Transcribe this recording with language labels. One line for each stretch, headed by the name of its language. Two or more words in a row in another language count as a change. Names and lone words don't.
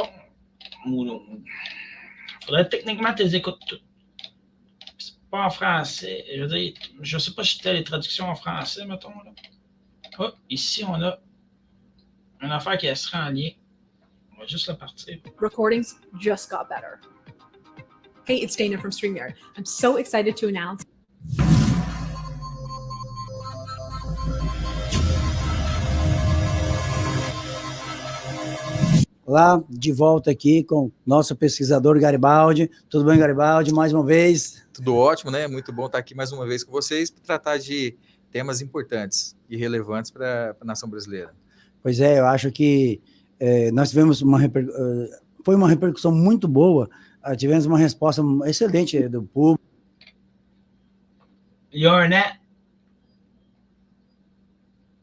French: Il faudrait techniquement que tu les écoutes toutes. C'est pas en français. Je veux dire, je sais pas si c'était les traductions en français, mettons. Là. Oh, ici, on a une affaire qui sera en lien. On va juste la partir.
English: Recordings just got better. Hey, it's Dana from StreamYard. I'm so excited to announce.
Portuguese: Olá, de volta aqui com nosso pesquisador Garibaldi. Tudo bem, Garibaldi? Mais uma vez. Tudo ótimo, né? Muito bom estar aqui mais uma vez com vocês para tratar de temas importantes e relevantes para a nação brasileira. Pois é, eu acho que nós tivemos foi uma repercussão muito boa, tivemos uma resposta excelente do público.
French: Il y a un an,